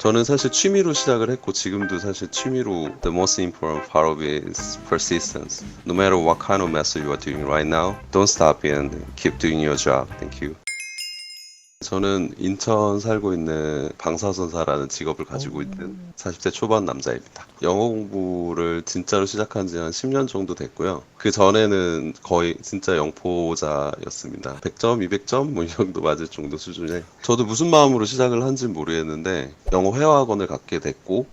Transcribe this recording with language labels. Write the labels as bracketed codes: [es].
[ko] 저는 사실 취미로 시작을 했고 지금도 사실 취미로 [en] The most important part of it is persistence. No matter what kind of method you are doing right now, don't stop and keep doing your job. Thank you. [ko] 저는 인천 살고 있는 방사선사라는 직업을 가지고 있는 40대 초반 남자입니다. 영어 공부를 진짜로 시작한 지 한 10년 정도 됐고요. 그 전에는 거의 진짜 영포자였습니다. 100점, 200점 뭐 이 정도 맞을 정도 수준에. 저도 무슨 마음으로 시작을 한지는 모르겠는데 영어 회화학원을 갖게 됐고